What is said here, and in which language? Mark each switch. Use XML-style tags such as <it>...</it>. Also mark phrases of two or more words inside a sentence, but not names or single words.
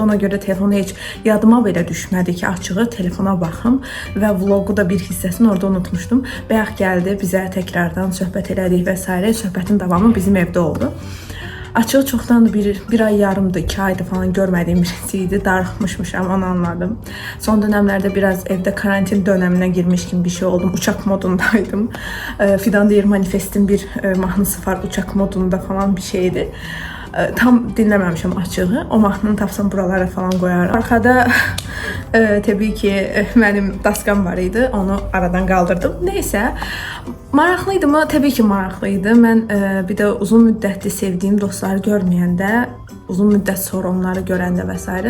<az>Ona görə telefonu heç yadıma belə düşmədi ki, açığı telefona baxım və vlogu da bir hissəsini orada unutmuşdum. Bayaq gəldi, bizə təkrardan söhbət elədik və s. Söhbətin davamı bizim evdə oldu. Açığı çoxdan bir ay yarımdır, 2 aydır falan görmədiyim birisi idi. Darıxmışmışam, onu anladım.</az> <tr>Son dönemlerde biraz evde karantin dönemine girmiş gibi bir şey oldum. Uçak modundaydım. Fidan Değir Manifest'in bir mahnısı var, uçak modunda falan bir şeydi.</tr> <az>Tam dinləməmişəm açığı. O mahnını tapsam buralara falan qoyarım. Arkada təbii ki mənim daskam var idi. Onu aradan qaldırdım. Neysə, maraqlıydı mı? Təbii ki maraqlıydı. Mən bir də uzun müddətli sevdiyim dostları görməyəndə, uzun müddət sonra onları görəndə və s.</az>